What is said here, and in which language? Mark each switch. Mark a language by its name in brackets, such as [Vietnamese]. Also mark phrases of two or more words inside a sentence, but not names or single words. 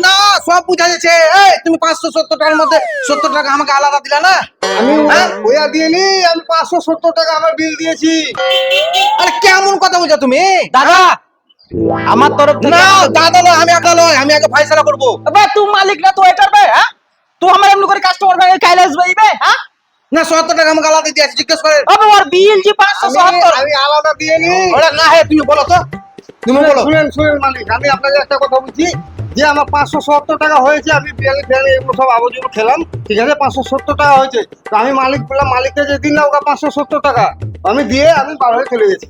[Bangla] না সব বুঝা যাচ্ছে। এই তুমি 570 টাকার মধ্যে 70 টাকা আমাকে আলাদা দিলা না। আমি ওয়া দিয়ে নি, আমি 570 টাকা আমার বিল দিয়েছি। আরে কেমন কথা বলছো তুমি? দাদা আমার তরফ থেকে না দাদা না, আমি একা নয়, আমি আগে ফয়সালা করব। [Hindi] अबे तू मालिक ना, तू वेटर बे? हाँ, तू हमारे हम लोग के कस्टमर बे कैलाश भाई बे? हाँ, [Bangla] না 70 টাকা আমাকে আলাদা দিয়েছি, জিজ্ঞেস করেন। [Hindi] अब और बिल जी 570। [Bangla] আমি আলাদা দিয়ে নি। ওটা না হে, তুমি বলো তো, তুমি বলো। শুনেন মালিক, আমি আপনাকে একটা কথা বলছি যে আমার 570 টাকা হয়েছে। আমি বিরিয়ানি ফিরিয়ানি এগুলো সব আবর্জনা খেলাম, ঠিক আছে। 570 টাকা হয়েছে, তো আমি মালিক বললাম মালিককে যে দিন না ওকে 570 টাকা আমি দিয়ে আমি বার হয়ে চলে গেছি।